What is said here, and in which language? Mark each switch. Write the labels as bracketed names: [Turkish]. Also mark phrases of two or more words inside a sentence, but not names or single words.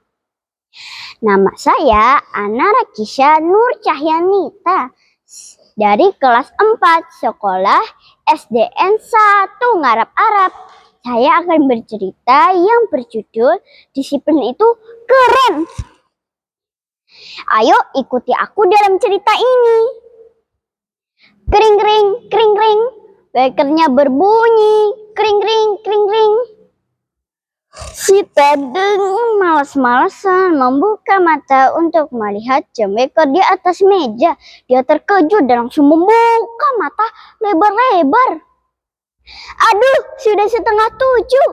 [Indonesian] Nama saya Ana Rakisha Nur Cahyanita dari kelas 4 sekolah SDN 1 Ngarap Arab. Saya akan bercerita yang berjudul Disiplin itu Keren. Ayo ikuti aku dalam cerita ini. Kring kring kring kring, bekernya berbunyi. Kring kring kring kring. Si Tedeng malas-malasan membuka mata untuk melihat jam beker di atas meja. Dia terkejut dan langsung membuka mata lebar-lebar. Aduh, sudah 6:30.